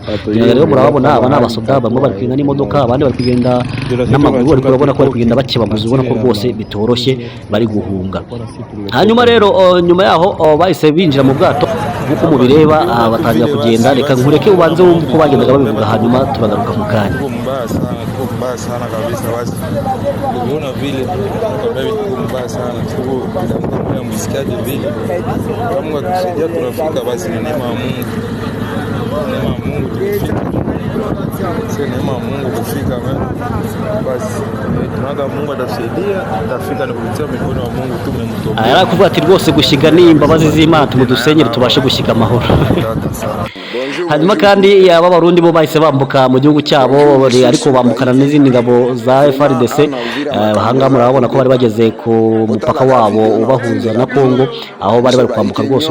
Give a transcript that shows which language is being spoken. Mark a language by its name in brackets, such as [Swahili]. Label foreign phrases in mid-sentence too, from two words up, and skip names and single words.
[Kinyarwanda] Rero murabona aba n'abasoda, bamwe bari kugenda n'imodoka, abandi bari kugenda n'amaguru, ariko urabona ko bari kugenda bakebaguza, ubona ko rwose bitoroshye, bari guhunga. Hanyuma rero nyuma yaho bahise binjira mu bwato nk'uko mubireba, batangira kugenda. Reka nkureke ubanze wumve uko bagendaga babivuga, hanyuma turagaruka mu kanya. [Swahili] Mbaya sana kabisa, basi ukiona vile mbaya sana kwa msikiaje vile, Mungu atusaidia tunafika, basi ni neema ya Mungu, neema ya Mungu tukifika, sio neema ya Mungu kufika, basi tunaga Mungu atasaidia, tutafika ni kupitia mikono ya Mungu tu. [Kinyarwanda] Ara kuvuga ati rwose gushika ni imbabazi z'Imana, tumudusenyere tubashe gushika amahoro. Hanyuma kandi aba Barundi bo bahise bambuka mu gihugu cyabo, ariko bambukana n'izindi ngabo za FARDC. Bahanga murabona ko bari bageze ku mupaka wabo ubahuza na Kongo, aho bari kwambuka rwose.